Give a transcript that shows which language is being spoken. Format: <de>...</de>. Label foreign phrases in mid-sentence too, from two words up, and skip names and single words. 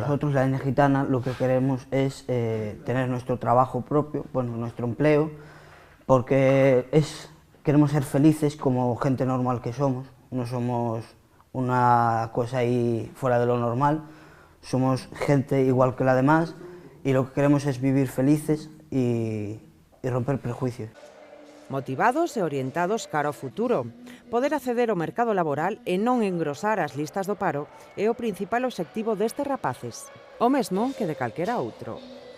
<es>Nosotros, la etnia gitana, lo que queremos es tener nuestro trabajo propio, nuestro empleo, porque queremos ser felices como gente normal que somos. No somos una cosa ahí fuera de lo normal, somos gente igual que la demás y lo que queremos es vivir felices y romper prejuicios.</es> <gl>Motivados e orientados cara ao futuro. Poder acceder ao mercado laboral e non engrosar as listas do paro é o principal obxectivo destes rapaces, o mesmo que de calquera outro.</gl>